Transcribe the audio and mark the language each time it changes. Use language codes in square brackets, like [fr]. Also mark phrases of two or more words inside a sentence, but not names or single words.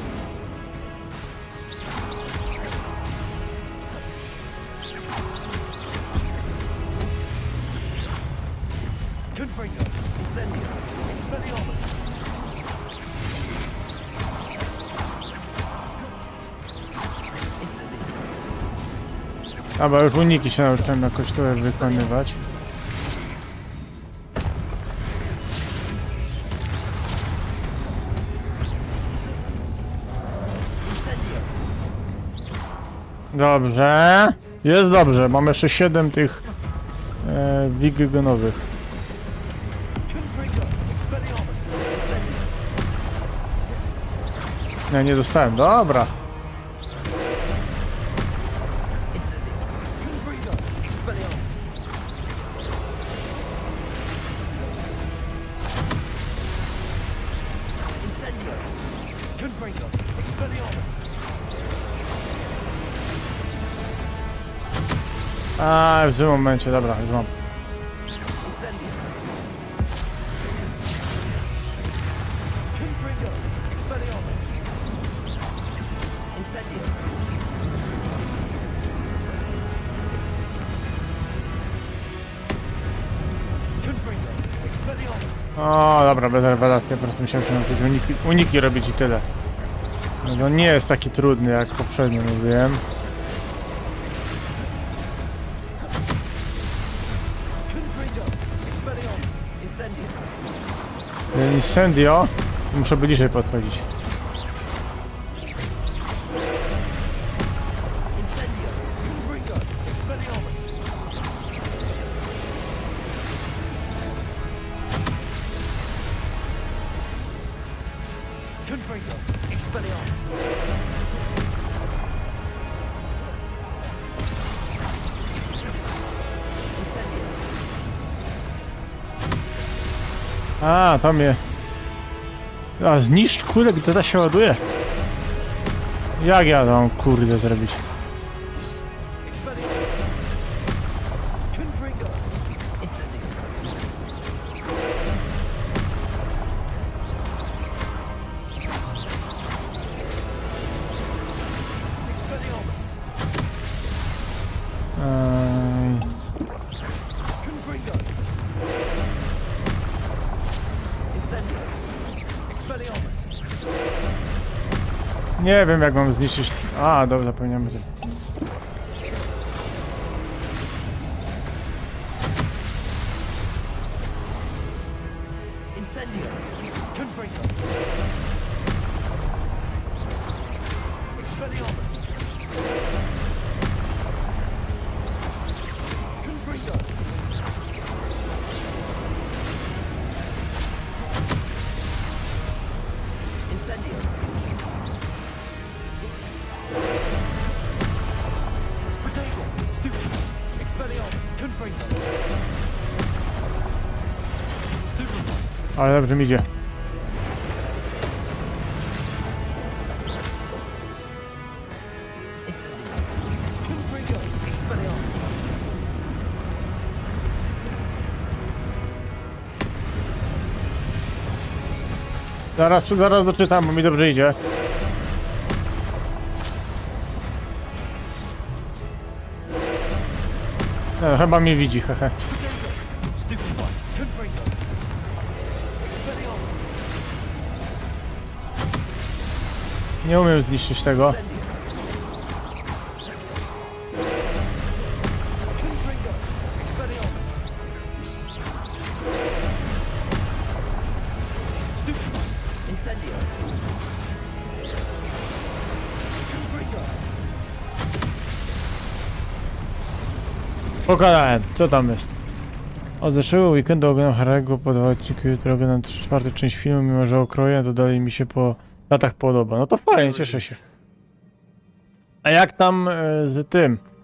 [pl] Confringo. Incendio. Expelliarmus. Incendio. Dobra, już uniki się nauczyłem jakoś tu wykonywać. Incendio. Dobrze. Jest dobrze, mam jeszcze 7 tych wigygonowych. Confringo. Expelliarmus. Incendio. Nie, nie dostałem. Dobra. Incendio. Confringo. Expelliarmus. Incendio. Confringo. Expelliarmus. A, w tym momencie, dobra, już mam. Incendio. Confringo. Expelliarmus. Incendio. Confringo. Expelliarmus. O, dobra, bez rewelacji, po prostu musiałem się nauczyć uniki robić i tyle. No to nie jest taki trudny, jak poprzednio mówiłem. Confringo. Expelliarmus. Incendio. Incendio. Muszę bliżej podchodzić. Incendio. Confringo. Expelliarmus. Confringo. Expelliarmus. Incendio. A, to mnie... A, zniszcz kulę, gdy ta się ładuje. Jak ja to mam, kurde, zrobić? Expelliarmus. Confringo. Incendio. Expelliarmus. Confringo. Incendio. Expelliarmus. Nie wiem jak mam zniszczyć... A, dobra, zapomniałem o tym. Incendio. Confringo. Expelliarmus. Confringo. Incendio. Protego. Stupid. Expelliarmus. Confringo. Stupid. Ale dobrze mi idzie. Incendio. Confringo. Expelliarmus. Zaraz doczytam, bo mi dobrze idzie. Chyba mnie widzi, hehe. [en] Stupid one. [pl] Confringo. Expelliarmus. Nie umiem zniszczyć tego. Incendio. Confringo. Expelliarmus. [en] Stupid one. [pl] Incendio. Confringo. Pogadałem, co tam jest? Od zeszłego weekendu oglądam Harry'ego po 2 odcinku, jutro oglądam 3/4 część filmu, mimo że okroję, to dalej mi się po latach podoba. No to fajnie, cieszę się. A jak tam z tym?